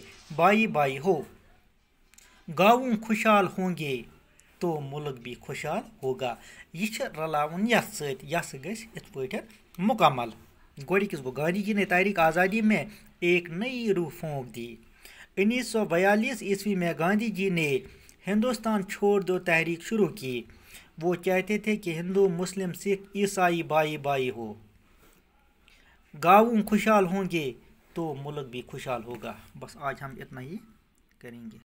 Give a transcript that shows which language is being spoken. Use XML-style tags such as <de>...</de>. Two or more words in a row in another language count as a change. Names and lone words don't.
<ur>بائی ہو گاؤں خوشحال ہوں گے تو ملک بھی خوشحال ہوگا</ur> <ks>یہ چھِ رلاوُن یتھ سۭتۍ یہِ گژھِ یِتھ پٲٹھۍ مکمل گۄڈٕنِکِس گوٚو</ks> <ur>گاندھی جی نے تحریک آزادی میں ایک نئی روح پھونک دی 1942 عیسوی میں گاندھی جی نے ہندوستان چھوڑ دو تحریک شروع کی وہ چاہتے تھے کہ ہندو مسلم سکھ عیسائی بائی ہو گاؤں خوشحال ہوں گے تو ملک بھی خوشحال ہوگا بس آج ہم اتنا ہی کریں گے</ur>